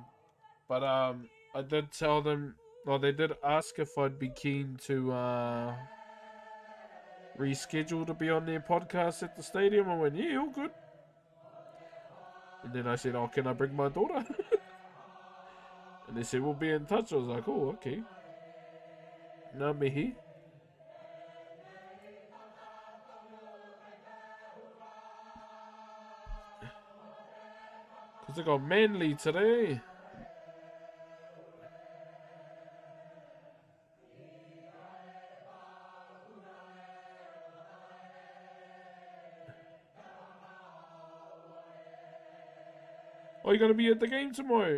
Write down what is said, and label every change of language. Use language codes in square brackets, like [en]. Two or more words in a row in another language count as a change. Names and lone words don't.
[en] But I did tell them, well, they did ask if I'd be keen to reschedule to be on their podcast at the stadium. I went, yeah, all good. And then I said, oh, can I bring my daughter? And they said, we'll be in touch. I was like, oh, okay. [mi] Ngā mihi. [en] Because they got Manly today. Oh, you going to be at the game tomorrow?